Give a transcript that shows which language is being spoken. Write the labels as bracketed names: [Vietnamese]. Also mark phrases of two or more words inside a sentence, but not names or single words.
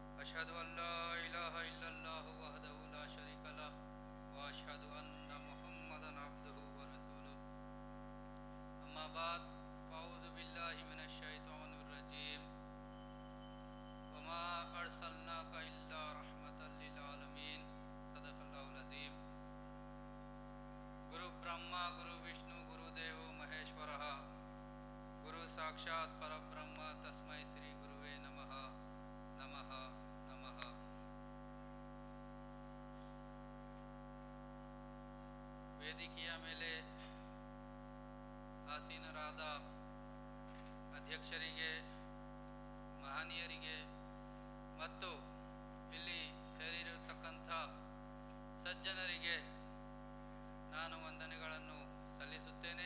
[Arabic] أشهد ألا إله إلا الله وحده لا شريك له و أشهد أن محمدا عبده و رسوله أما بعد فأعوذ بالله من الشيطان الرجيم وما أرسلناك إلا رحمة للعالمين صدق الله العظيم. [Sanskrit] ಗುರು ಬ್ರಹ್ಮ ಗುರು ವಿಷ್ಣು ಗುರು ದೇವೋ ಮಹೇಶ್ವರಃ ಗುರು ಸಾಕ್ಷಾತ್ ಪರಬ್ರಹ್ಮ ತಸ್ಮೈ ಶ್ರೀ ಗುರುವೇ ನಮಃ ನಮಃ ನಮಃ. [Kannada] ವೇದಿಕೆಯ ಮೇಲೆ ಆಸೀನರಾದ ಅಧ್ಯಕ್ಷರಿಗೆ, ಮಹನೀಯರಿಗೆ ಮತ್ತು ಇಲ್ಲಿ ಸೇರಿರತಕ್ಕಂಥ ಸಜ್ಜನರಿಗೆ ನಾನು ವಂದನೆಗಳನ್ನು ಸಲ್ಲಿಸುತ್ತೇನೆ.